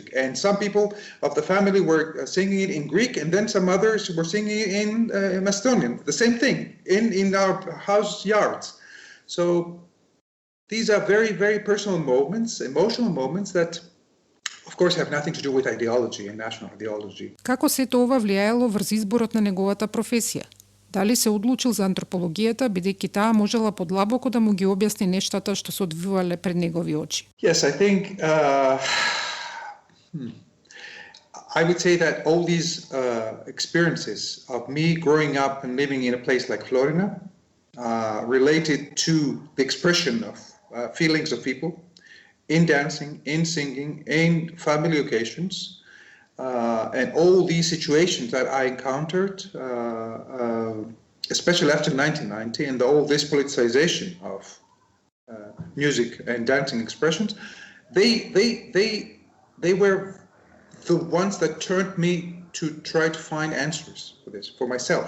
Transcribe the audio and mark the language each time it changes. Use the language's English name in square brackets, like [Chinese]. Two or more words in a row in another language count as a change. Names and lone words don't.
[English] And some people of the family were singing it in Greek, and then some others were singing it in Macedonian, the same thing, in our house yards. So these are very, very personal moments, emotional moments that, of course, have nothing to do with ideology and national ideology. [Macedonian] Како сето ова влијаело врз изборот на неговата професија? Дали се одлучил за антропологијата, бидејќи таа можела подлабоко да му ги објасни нештата што се одвивале пред негови очи? [English] Yes, I think I would say that all these experiences of me growing up and living in a place like Florina related to the expression of feelings of people in dancing, in singing, in family occasions, and all these situations that I encountered, especially after 1990, and all this politicization of music and dancing expressions, they were the ones that turned me to try to find answers for this, for myself.